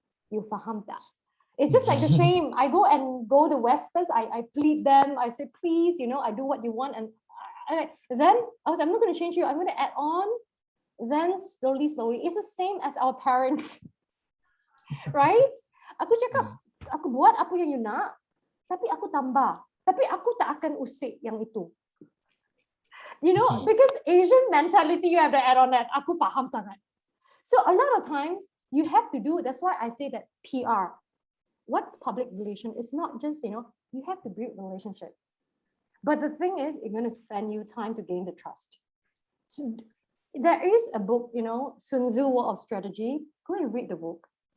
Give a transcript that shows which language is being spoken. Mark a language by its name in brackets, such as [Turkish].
[English] You [Malay] faham [English] that. It's just like the same. I go the West first. I plead them. I say, please, you know, I do what you want. And then I'm not going to change you. I'm going to add on. Then slowly. It's the same as our parents. Right? [Malay] Aku cakap, aku buat apa yang you nak, tapi aku tambah. Tapi aku tak akan usik yang itu. [English] You know, because Asian mentality, you have to add on that. [Malay] Aku faham sangat. [English] So a lot of times you have to do, that's why I say that PR. What's public relation? It's not just, you know, you have to build relationship. But the thing is, it's going to spend you time to gain the trust. So there is a book, you know, Sun Tzu War of Strategy. Go and read the book.